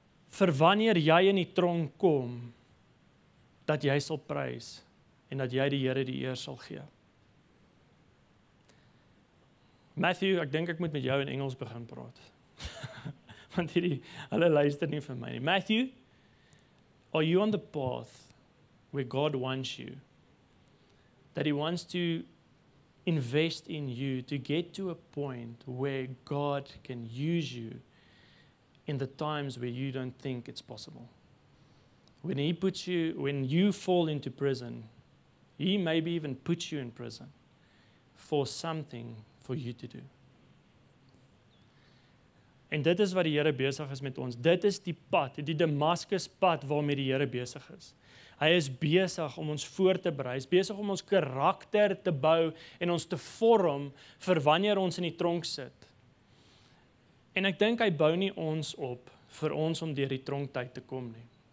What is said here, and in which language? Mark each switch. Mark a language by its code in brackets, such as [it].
[af] Vir wanneer jy in die tronk kom, dat jy sal prys en dat jy die Here die eer sal gee. Matthew, ek dink ek moet met jou in Engels begin praat. Want hulle luister nie vir my nie. [en] Matthew, are you on the path where God wants you? That He wants to invest in you to get to a point where God can use you in the times where you don't think it's possible. When you fall into prison, He maybe even puts you in prison for something for you to do. [af] En dit is wat die Here besig is met ons. Dit is die pad, die Damaskus pad waarmee die Here besig is. Hy is besig om ons voor te berei, hy is besig om ons karakter te bou en ons te vorm vir wanneer ons in die tronk sit. En ek dink hy bou nie ons op vir ons om deur die tronktyd te kom nie.